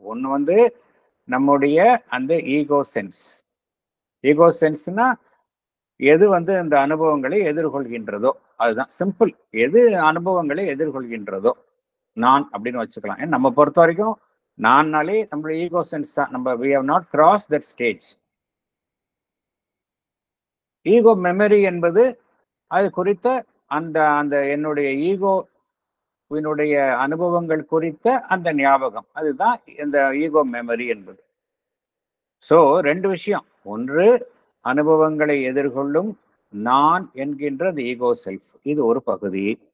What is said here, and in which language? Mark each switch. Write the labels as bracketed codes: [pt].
[ta] ஒன்று வந்து நம்முடைய அந்த ஈகோ சென்ஸ். ஈகோ சென்ஸ்னா எது வந்து அந்த அனுபவங்களை எதிர்கொள்கின்றதோ அதுதான் சிம்பிள். எது அனுபவங்களை எதிர்கொள்கின்றதோ நான் அப்படின்னு வச்சுக்கலாம். ஏன்னா நம்ம பொறுத்த வரைக்கும் நான்னாலே நம்மளுடைய ஈகோ சென்ஸ் தான். [en] நம்ம we have not crossed that stage. [ta] Ego memory என்பது அது குறித்த அந்த அந்த என்னுடைய ஈகோவினுடைய அனுபவங்கள் குறித்த அந்த ஞாபகம், அதுதான் இந்த ஈகோ மெமரி என்பது. ஸோ ரெண்டு விஷயம். ஒன்று அனுபவங்களை எதிர்கொள்ளும் நான் என்கின்ற அந்த ஈகோ செல்ஃப், இது ஒரு பகுதி.